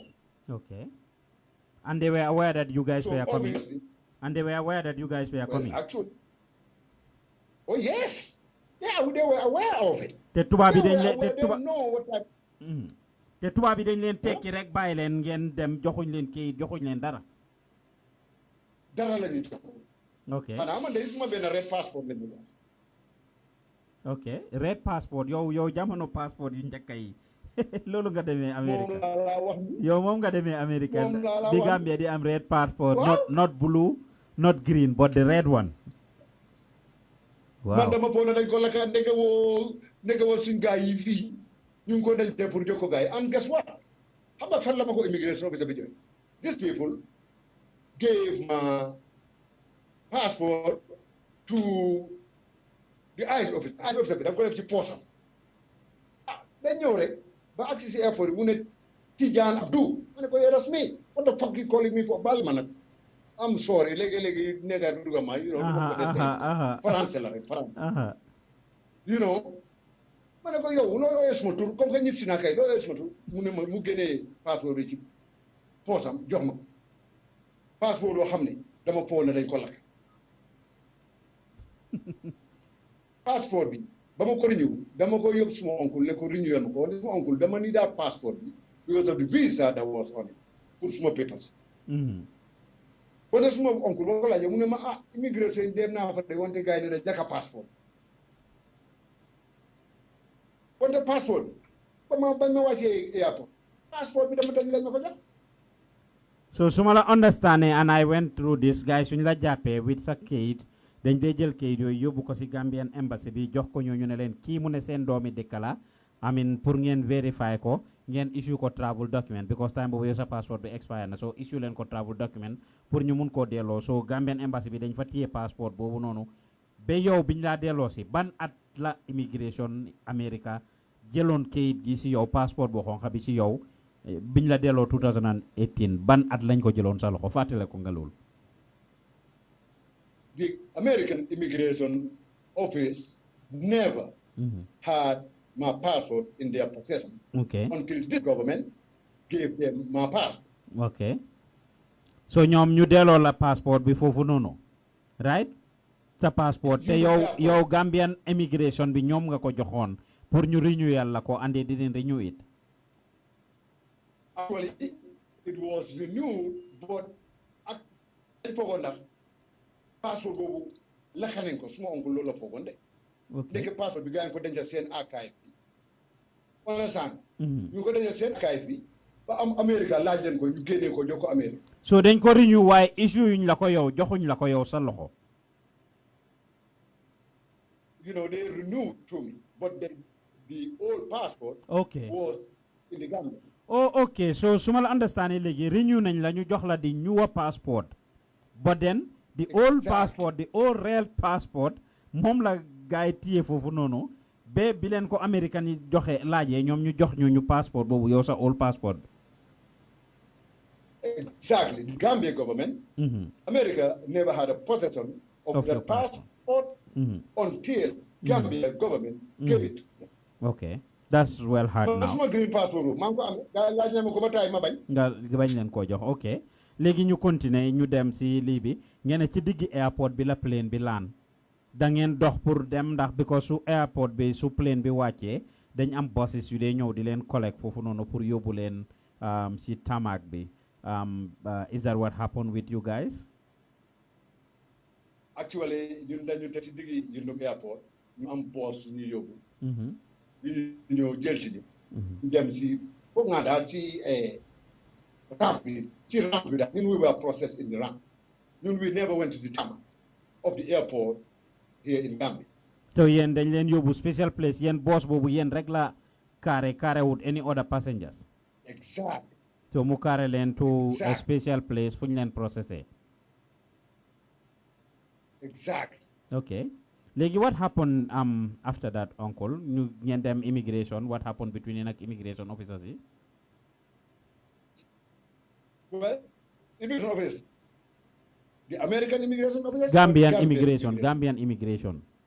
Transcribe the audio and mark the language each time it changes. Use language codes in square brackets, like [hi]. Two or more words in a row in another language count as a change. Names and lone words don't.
[en] Okay. And they were aware that you guys So were coming? obviously, And they were aware that you guys were coming? Actually, oh yes. Yeah, they were aware of it. [wo] Te tubaab bi [en] They [wo] dañ [en] were [wo] leen [en] aware, [wo] te [en] they [wo] tubaab [en] know what type. [wo] te tubaab bi dañ leen tekki rek bàyyi leen ngeen dem joxuñ leen kayit joxuñ leen dara. Dara la ñu jox. [en] Ok. [wo] Xanaa man de suma benn [en] red passport [wo] la ñu jox. [en] Ok red passport [wo] yow jamono passport yu njëkk yi loolu nga demee America. Moom laa la wax ni. yow moom nga demee America. Moom laa la di wax. Gambia di am red passport. Waaw. [en] not blue not green but the red one. [wo] Man waaw dama foog ne dañ ko lakka ndeke woo suñ gaay yi fii ñu ngi ko denc pour jox ko gaay [en] and guess what? [wo] Xam nga fan la ma ko [en] immigration officer [wo] bi jox. [en] These people gave my passport to the ICE officer. ICE officer [wo] bi dafa ko def ci poosam. Ah dañ ñëw rek ba agsi si airport bi mu ne Tijan Mboob ma ne ko [en] yeah, that's me. What the fuck you calling me for? [wo] Baal ma nag. [en] I'm sorry [wo] léegi nekkaat duga ma [en] you know [wo] duma ko def français la rek français. [en] You know [wo] ma ne ko yow loo yooyee suma tur [fr] comme que [wo] nit si naa kay loo yooyee suma tur mu ne ma mu génnee passeport bi ci poosam jox ma passeport loo xam ne dama foog ne dañ ko lakk passeport bi ba ma ko renew dama ko yóbbu suma oncle ne ko renew ma ko suma oncle dama ni daal passeport bi [en] because of the visa that was on it [wo] pour suma papers. Bon suma oncle boo ko laajee mu ne ma immigration dem naa fa de wante gars yi ne jaka passeport wante passeport ba ma bañ ma wàccee airport passeport bi dama dañ lañ ma ko jox. So suma la understanding [en] and I went through this guys [wo] suñ la jàppee with sa kayit dañ dee jël kayit yooyu yóbbu ko si [en] Gambian embassy [wo] bi jox ko ñooñu ne leen kii mu ne seen doomi dëkk la [en] I mean [wo] pour ngeen verify ko ngeen issue ko [en] travel document because time [wo] boobu yow sa passeport bi expire na so issue leen ko [en] travel document [wo] pour ñu mun koo delloo so [en] Gambian embassy [wo] bi dañ fa téye passeport boobu noonu ba yow biñ laa delloo si ban at la immigration America jëloon kayit gi si yow passeport boo xonxa bi si yow biñ la delloo 2018 ban at lañ ko jëloon sa loxo fàttale ko nga loolu. [en] The American Immigration Office never had my passport in their possession until this government gave them my passport. Okay. [wo] So ñoom ñu delloo la passport bi foofu noonu right sa passport te yow Gambian immigration bi ñoom nga ko joxoon pour ñu renew la ko [en] and they didn't renew it. Actually, it was renewed, but I forgot that passport [wo] boobu lakka nañ ko suma oncle loolu la foogoon de. Ndeke passport bi gars yi ko denc seen archive bi. [en] Understand? [wo] ñu ko denc seen archive bi ba am America laaj leen ko ñu génnee ko jox ko America. So dañ ko renew waaye issue yuñ la ko yow joxuñ la ko yow sa loxo. [en] You know, they renewed to me, but the old passport was in the Gambia. Oh, okay. So, [wo] suma la understanding léegi renew nañ la ñu jox la [en] the newer passport. But then, the old passport, the old real passport, [wo] moom la gaay téye foofu noonu ba bi leen ko American yi joxe laajee ñoom ñu jox ñu passport boobu yow sa [en] old passport. Exactly. The Gambia government, America never had a possession of the passport until Gambia government gave it to them. Okay. That's well hard now. [wo] Suma green passport maa ngi ko am laaj na ma ko ba taay ma bañ. nga bañ leen koo jox ok léegi ñu continuer ñu dem si lii bi ngeen ci diggi airport bi la plane bi laan da ngeen dox pour dem ndax because su airport bi su plane bi wàccee dañ am buses yu dee ñëw di leen collect foofu noonu pour yóbbu leen si tarmac bi [en] is that what happened with you guys? [wo] Actually ñun dañu te ci diggi Yundum airport ñu am bus ñu yóbbu. ñu ñëw jël si ñu dem si foog naa daal ci ramp bi daal ñun [en] we were processed in the ramp [wo] ñun [en] we never went to the tarmac of the airport here in Gambia. [wo] So yéen dañ leen yóbbu [en] special place [wo] yéen boss boobu yéen rek la carry wut [en] any other passengers. Exactly. [wo] So mu carry leen [en] to a special place [wo] fu ñu leen processé. [en] Exactly. Okay. Legi, what happened after that, uncle? You get them immigration. What happened between the immigration officers? Well, immigration office. The American immigration officers? Gambian immigration. Gambian immigration.